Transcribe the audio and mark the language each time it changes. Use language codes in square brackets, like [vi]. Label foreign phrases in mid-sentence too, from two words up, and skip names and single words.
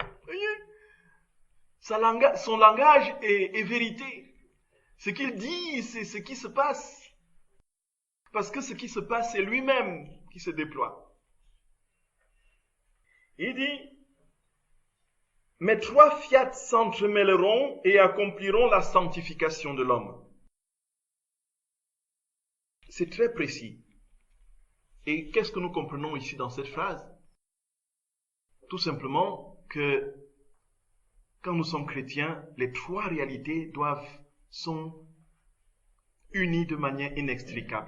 [fr] Voyez? Son langage est vérité. Ce qu'il dit, c'est ce qui se passe. Parce que ce qui se passe, c'est lui-même qui se déploie. Il dit, mes trois fiat s'entremêleront et accompliront la sanctification de l'homme. C'est très précis. Et qu'est-ce que nous comprenons ici dans cette phrase? Tout simplement que quand nous sommes chrétiens, les trois réalités sont unies de manière inextricable.